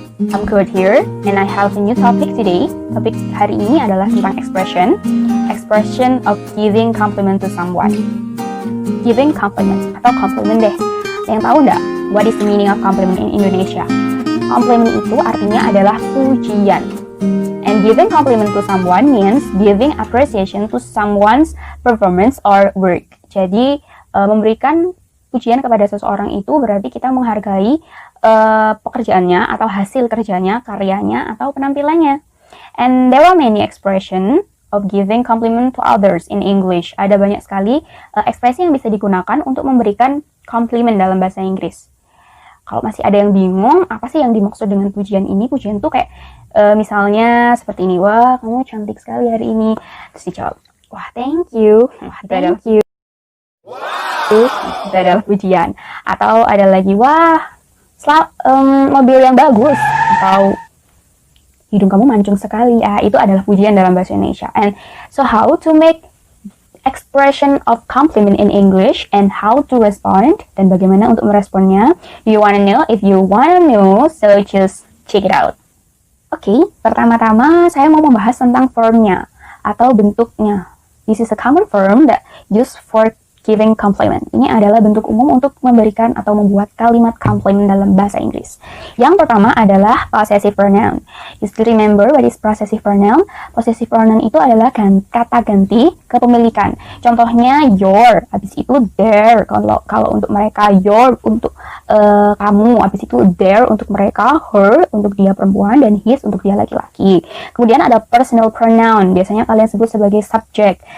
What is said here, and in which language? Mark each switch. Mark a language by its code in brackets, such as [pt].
[en] I'm good here and I have a new topic today. [id] Topik hari ini adalah tentang [en] expression of giving compliment to someone. Giving compliment atau compliment deh. [id] Yang tahu nggak [en] what is the meaning of compliment in Indonesia? [id] Compliment itu artinya adalah pujian. [en] And giving compliment to someone means giving appreciation to someone's performance or work. [id] Jadi memberikan pujian kepada seseorang itu berarti kita menghargai pekerjaannya atau hasil kerjanya, karyanya atau penampilannya. [en] And there are many expression of giving compliment to others in English. [id] Ada banyak sekali ekspresi yang bisa digunakan untuk memberikan compliment dalam bahasa Inggris. Kalau masih ada yang bingung, apa sih yang dimaksud dengan pujian ini? Pujian tuh kayak misalnya seperti ini, wah kamu cantik sekali hari ini. Terus dijawab, wah thank you, wah thank you. Itu adalah pujian. Atau ada lagi, wah mobil yang bagus, atau hidung kamu mancung sekali. Itu adalah pujian dalam bahasa Indonesia. [en] And so how to make expression of compliment in English and how to respond, [id] dan bagaimana untuk meresponnya? [en] Do you wanna know? If you wanna know, so just check it out. [id] Oke, pertama-tama saya mau membahas tentang formnya atau bentuknya. [en] This is a common form that used for giving compliment. [id] Ini adalah bentuk umum untuk memberikan atau membuat kalimat compliment dalam bahasa Inggris. Yang pertama adalah possessive pronoun. [en] You still remember what is possessive pronoun? [id] Possessive pronoun itu adalah kata ganti kepemilikan. Contohnya your, habis itu their. Kalau untuk mereka your untuk kamu, habis itu their untuk mereka, her untuk dia perempuan, dan his untuk dia laki-laki. Kemudian ada personal pronoun. Biasanya kalian sebut sebagai subject.